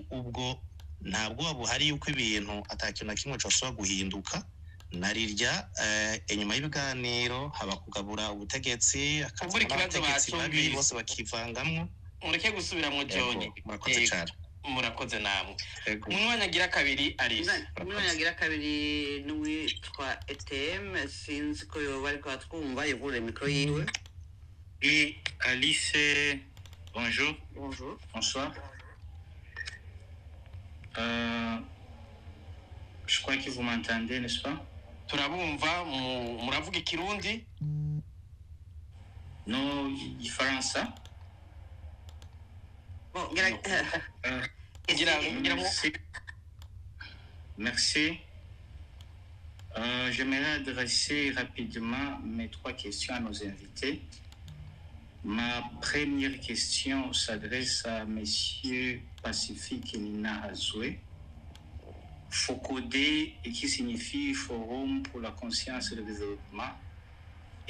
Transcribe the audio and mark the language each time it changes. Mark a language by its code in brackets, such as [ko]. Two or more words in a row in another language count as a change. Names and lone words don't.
[rn] Ubwo ntabwo buhari yuko ibintu atakintu na kimwe cyoshobora guhinduka narirya inyuma y'ibiganiro haba kugabura ubutegetsi akavura ikibazo babi bose bakivangamwe. Mureke gusubira mu John. Murakoze cyane. Murakoze namwe. Umwanyagira kabiri Alice. Umwanyagira kabiri n'uwitwa ETM sinzi ko yoba ari kwatwumva yegure mikro yiwe. [fr] Et Alice, bonjour. Bonjour. Bonsoir. Je crois que vous m'entendez, n'est-ce pas? [rn] Turabumva muravuga ikirundi? No, ifaransa. [fr] Bon, merci. J'aimerais adresser rapidement mes 3 questions à nos invités. Ma première question s'adresse à Monsieur Pacifique Nininahazwe, FOCODE, et qui signifie Forum pour la conscience et le développement.